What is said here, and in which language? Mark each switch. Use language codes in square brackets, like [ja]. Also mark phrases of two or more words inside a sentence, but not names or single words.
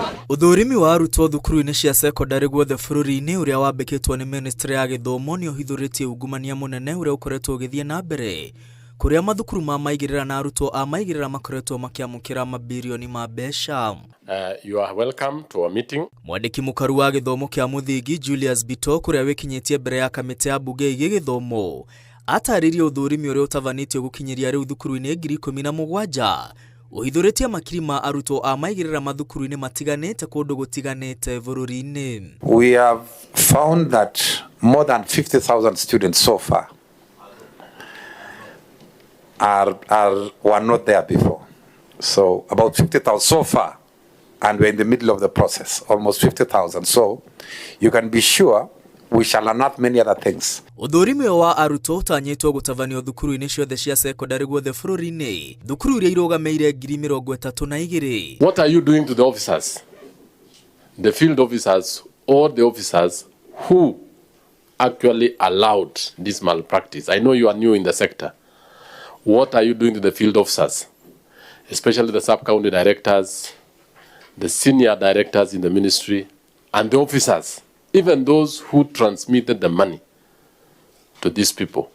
[ki] Ũthũrĩmi wa arutwo thukuru-inĩ cia cekondarĩ guothe bũrũri-inĩ ũrĩa wambĩkĩtwo nĩ Ministry ya Gĩthomo nĩ ũhithũrĩtie ungumania mũnene ũrĩa ũkoretwo ũgĩthiĩ na mbere kũrĩa mathukuru ma maigĩrĩra na arutwo a maigĩrĩra makoretwo makĩamũkĩra mabilioni ma mbeca. [en] You are welcome to our meeting. [ki] Mwandĩki mũkaru wa gĩthomo kĩa mũthingi Julius Bito kũrĩa wĩkinyĩtie mbere ya kamĩtĩ ya mbunge ĩgiĩ gĩthomo atarĩirie ũthũrĩmi ũrĩa ũtabanĩtio gũkinyĩria rĩu thukuru-inĩ 17,000 ũhithũrĩtie makiri ma arutwo a maigĩrĩra mathukuru-inĩ matiganĩte kũndũ gũtiganĩte bũrũri-inĩ. [en] We have found that more than 50,000 students so far were not there before. So about 50,000 so far, and we're in the middle of the process, almost 50,000. So you can be sure we shall unearth many other things. [ki] Ũthũrĩmi wa arutwo ũtanyĩtwo gũtabanio thukuru-inĩ ciothe cia cekondarĩ guothe bũrũri-inĩ. Thukuru iria irũgamĩire 32,000. [en] What are you doing to the officers? The field officers or the officers who actually allowed this malpractice? I know you are new in the sector. What are you doing to the field officers? Especially the sub-county directors, the senior directors in the ministry, and the officers, even those who transmitted the money to these people.